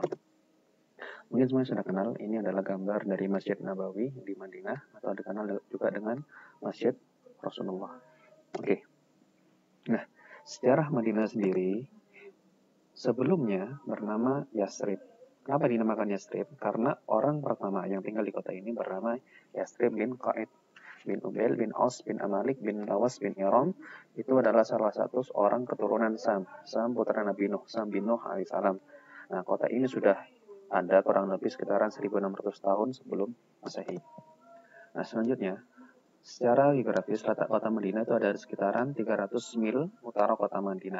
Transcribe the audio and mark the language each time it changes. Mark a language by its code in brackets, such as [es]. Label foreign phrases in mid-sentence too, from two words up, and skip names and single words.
[id] Mungkin semuanya sudah kenal, ini adalah gambar dari Masjid Nabawi di Madinah, atau dikenal juga dengan Masjid Rasulullah. Oke. Nah, sejarah Madinah sendiri sebelumnya bernama Yasrib. Kenapa dinamakan Yasrib? Karena orang pertama yang tinggal di kota ini bernama Yasrib bin Qaid bin Ubail bin Aus bin Amalik bin Lawas bin Iram. Itu adalah salah satu orang keturunan Sam putra Nabi Nuh, Sam bin Nuh alaihissalam. Nah, kota ini sudah ada kurang lebih sekitaran 1600 tahun sebelum Masehi. Nah, selanjutnya, secara geografis letak kota Madinah itu ada di sekitaran 300 mil utara kota Madinah.